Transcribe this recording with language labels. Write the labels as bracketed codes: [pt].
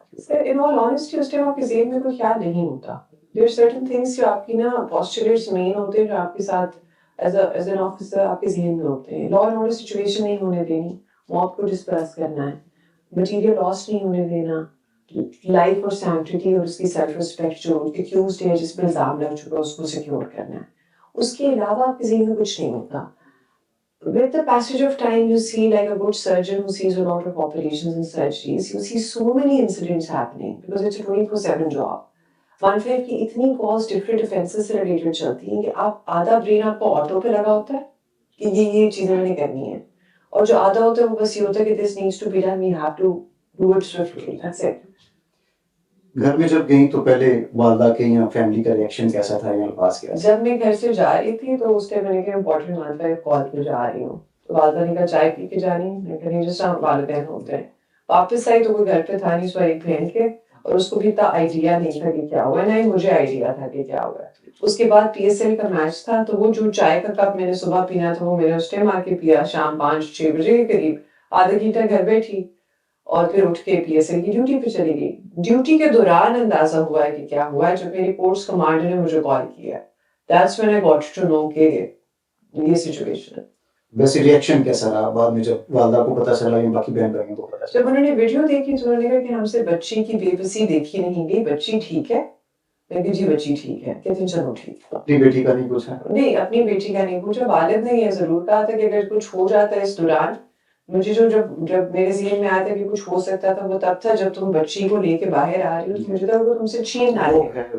[ur] سر [en] in all honesty [ur] اس time آپ کے ذہن میں کوئی خیال نہیں ہوتا. [en] there are certain things [ur] جو آپ کی نا پوسچریٹس مین ہوتے ہیں, جو آپ کے ساتھ ایز این آفیسر آپ کے ذہن میں ہوتے ہیں. لا اینڈ آرڈر سچویشن نہیں ہونے دینی, موب کو ڈسپریس کرنا ہے, مٹیریل لاس نہیں ہونے دینا, لائف اور سینکٹریٹی اور اس کی سیلف رسپیکٹ جو ایکیوزڈ ہے جس پہ الزام لگ چکا اس کو سیکیور کرنا ہے. اس کے علاوہ آپ کے ذہن میں کچھ نہیں ہوتا. [en] With the passage of time, you see like a good surgeon who sees a lot of operations and surgeries, you see so many incidents happening because it's a 24/7 job. [ur] 1/5 کی اتنی calls [en] different offenses [ur] سے related چلتی ہیں کہ آپ آدھا brain آپ کو آٹو پہ لگا ہوتا ہے کہ یہ چیزیں میں نے کرنی ہے, اور جو آدھا ہوتا ہے وہ بس یہ ہوتا ہے کہ [en] this needs to be done, we have to do it swiftly, that's it. [ur] گھر میں جب گئیں تو پہلے والدہ کے یا فیملی کا ریئیکشن کیسا تھا یا الفاظ کیا؟ جب میں گھر سے جا رہی تھی تو اس ٹائم میں نے کہا امپورٹنٹ 1/5 کال پہ جا رہی ہوں. تو والدہ نے کہا چائے پی کے جا رہی ہوں. میں کہا جس طرح والدین ہوتے ہیں. واپس آئی تو کوئی گھر پہ تھا نہیں سوائے ایک بہن کے, اور اس کو بھی اتنا آئیڈیا نہیں تھا کہ کیا ہوا, نہیں مجھے آئیڈیا تھا کہ کیا ہوا. اس کے بعد پی ایس ایل کا میچ تھا, تو وہ جو چائے کا کپ میں نے صبح پینا تھا وہ میں نے اس ٹائم آ کے پیا, شام 5-6 بجے کے قریب. آدھا گھنٹہ گھر بیٹھی اور پھر اٹھ کے پی ایس ایل کی ڈیوٹی پہ چلی گئی. ڈیوٹی کے دوران اندازہ ہوا ہے کہ کیا ہوا ہے, جب میری فورس کمانڈر نے مجھے کال کیا. [en] That's when I got to know [ur] کہ یہ سچویشن ہے. ویسے ریئیکشن کیسا رہا بعد میں جب والدہ کو پتہ چلا یا باقی بہن بھائیوں کو پتہ چلا؟ جب انہوں نے ویڈیو دیکھی تو انہوں نے کہا کہ ہم سے بچی کی بے بسی دیکھی نہیں گئی, بچی ٹھیک ہے. میں کہ جی بچی ٹھیک ہے. کہتے ہیں چلو ٹھیک. اپنی بیٹی کا نہیں پوچھا؟ نہیں اپنی بیٹی کا نہیں پوچھا. والد نے یہ ضرور کہا تھا کہ اگر کچھ ہو جاتا ہے اس دوران, مجھے جب میرے ذہن میں آیا تھا کہ کچھ ہو سکتا تھا وہ تب تھا جب تم بچی کو لے کے باہر آ رہی ہو, مجھے تھا وہ تم سے چھین نہ لے,